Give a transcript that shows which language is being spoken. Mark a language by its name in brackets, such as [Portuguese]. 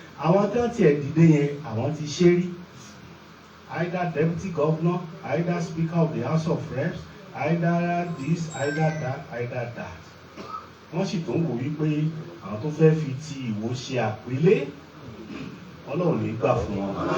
[Yoruba] Àwọn tí wọ́n tiẹ̀ dìde yẹn àwọn ti ṣe rí. [English] Either deputy governor, either speaker of the House of Reps, either this, either that, either that. [Yoruba] Wọ́n sì tún wò wípé àwọn tó fẹ́ fi ti Ìwó ṣe àpélé, Ọlọ́run ní gbà fún wọn.